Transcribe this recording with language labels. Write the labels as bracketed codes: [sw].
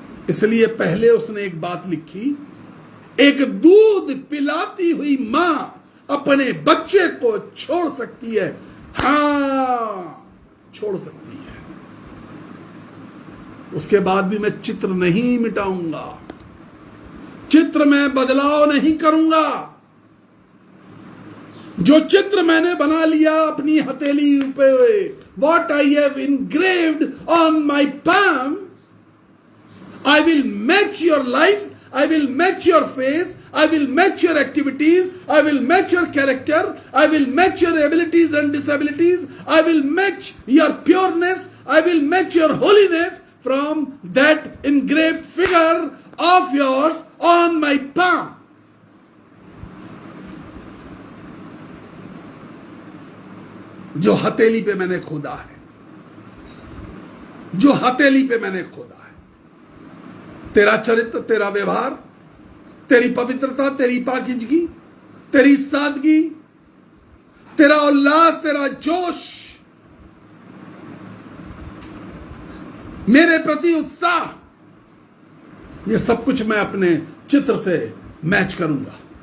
[hi] इसलिए पहले उसने एक बात लिखी, एक दूध पिलाती हुई मां अपने बच्चे को छोड़ सकती है. हां, छोड़ सकती है. उसके बाद भी मैं चित्र नहीं मिटाऊंगा, चित्र में बदलाव नहीं करूंगा. जो चित्र मैंने बना लिया अपनी हथेली पे, [en] what I have engraved on my palm, I will match your life, I will match your face, I will match your activities, I will match your character, I will match your abilities and disabilities, I will match your pureness, I will match your holiness from that engraved figure of yours on my palm. [hi] जो हथेली पे मैंने खोदा है, जो हथेली पे मैंने खोदा है. तेरा चरित्र, तेरा व्यवहार, तेरी पवित्रता, तेरी पाकीज़गी, तेरी सादगी, तेरा उल्लास, तेरा जोश, मेरे प्रति उत्साह, ये सब कुछ मैं अपने चित्र से मैच करूंगा.